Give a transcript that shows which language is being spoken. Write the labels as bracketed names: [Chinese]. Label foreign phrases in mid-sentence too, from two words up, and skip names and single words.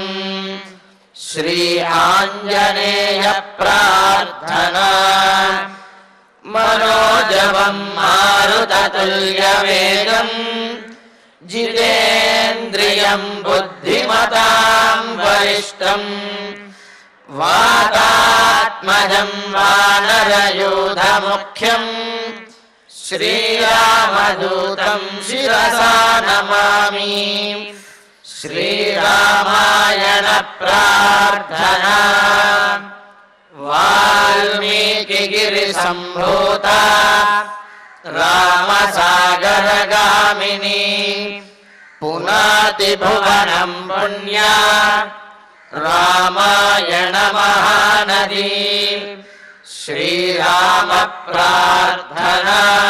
[Sanskrit] శ్రీ ఆంజనేయ ప్రార్థనా మనోజవం మారుతతుల్యవేగం జితేంద్రియం బుద్ధిమతాం వరిష్టం వాతాత్మజం వానరయూధముఖ్యం శ్రీరామదూతం శిరసా నమామి. శ్రీరామాయణ प्रार्थना वाल्मीकिगिरिसम्भूता रामसागरगामिनी पुनाति भुवनं पुण्या रामायण महानदी श्रीराम प्रार्थना